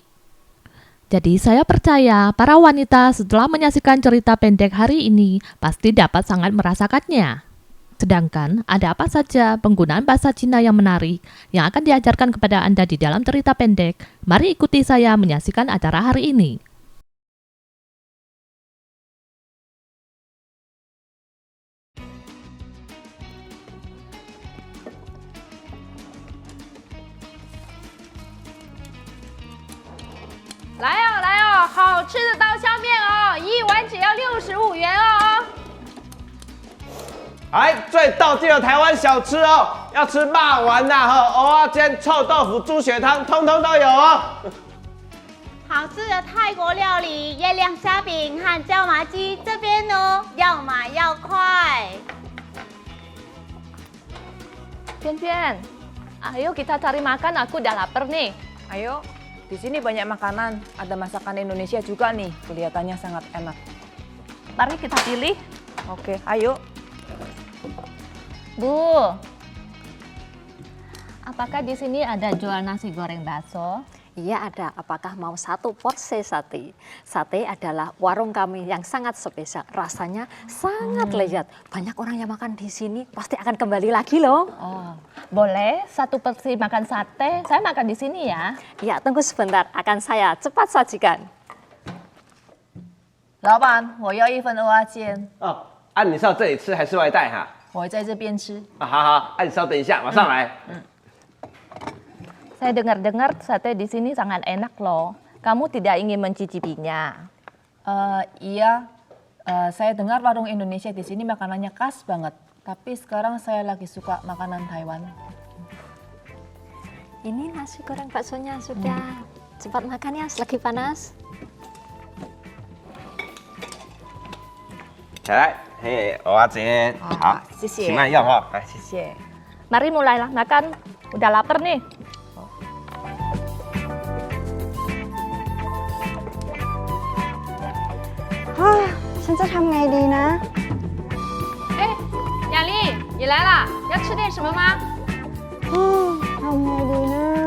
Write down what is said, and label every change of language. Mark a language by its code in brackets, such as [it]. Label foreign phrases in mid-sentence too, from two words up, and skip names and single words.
[id] Jadi saya percaya para wanita setelah menyaksikan cerita pendek hari ini pasti dapat sangat merasakannya. Sedangkan ada apa saja penggunaan bahasa Cina yang menarik yang akan diajarkan kepada Anda di dalam cerita pendek? Mari ikuti saya menyaksikan acara hari ini. [zh] 来哦来哦，好吃的刀削面哦，一碗只要65元哦。哎，最道地的台湾小吃哦，要吃霸丸呐、蚵仔煎、臭豆腐、猪血汤，通通都有哦。好吃的泰国料理，月亮虾饼和椒麻鸡这边哦，要买要快。 [id] Pian, ayo kita cari makan, aku udah lapar nih. Ayo, di sini banyak makanan. Ada masakan Indonesia juga nih. Kelihatannya sangat enak. Mari kita pilih. Oke, ayo. Bu, apakah di sini ada jual nasi goreng bakso? Iya ada, apakah mau satu porsi sate? Sate adalah warung kami yang sangat spesial, rasanya sangat lezat. Banyak orang yang makan di sini pasti akan kembali lagi loh. Oh, boleh satu porsi makan sate? Saya makan di sini ya. Ya tunggu sebentar, akan saya cepat sajikan. [zh] 老板，我要一份蚵仔煎。哦，你是要这里吃还是外带哈？我在这边吃。好好，你稍等一下，马上来。 [id] Saya dengar-dengar sate di sini sangat enak loh. Kamu tidak ingin mencicipinya? Iya, saya dengar warung Indonesia di sini makanannya khas banget. Tapi sekarang saya lagi suka makanan Taiwan. Ini nasi goreng baksonya sudah. Cepat makan ya, lagi panas. [zh] 来，嘿，蚵仔煎，好，谢谢请慢用哦，来，谢谢。谢谢。 [id] Mari mulailah makan. Udah lapar nih. [th] Ah, ฉันจะทำไงดีนะ [zh] 哎，雅丽，你来了，要吃点什么吗？ [th] ทำไงดีนะ